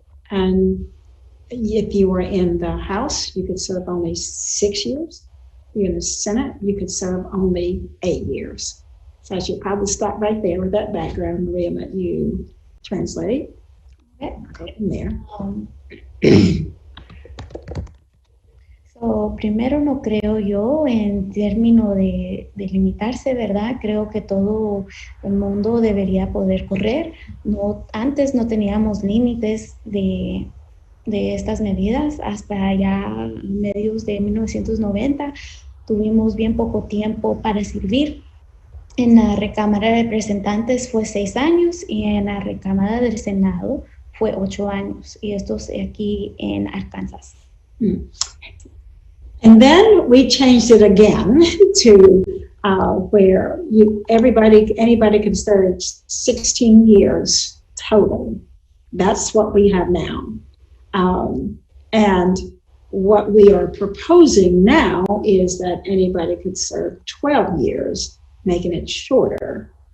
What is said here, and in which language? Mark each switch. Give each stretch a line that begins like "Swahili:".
English: And if you were in the House, you could serve only 6 years. If you're in the Senate, you could serve only 8 years. So I should probably stop right there with that background, Maria, and let you translate. Okay, in there.
Spanish: So, primero, no creo yo en términos de limitarse, ¿verdad? Creo que todo el mundo debería poder correr. Antes no teníamos límites de estas medidas hasta ya medios de 1990. Tuvimos bien poco tiempo para servir. En la Recámara de Representantes fue 6 años y en la Recámara del Senado fue 8 años. Y esto es aquí en Arkansas.
English: And then we changed it again to where anybody can serve 16 years total. That's what we have now. And what we are proposing now is that anybody could serve 12 years, making it shorter.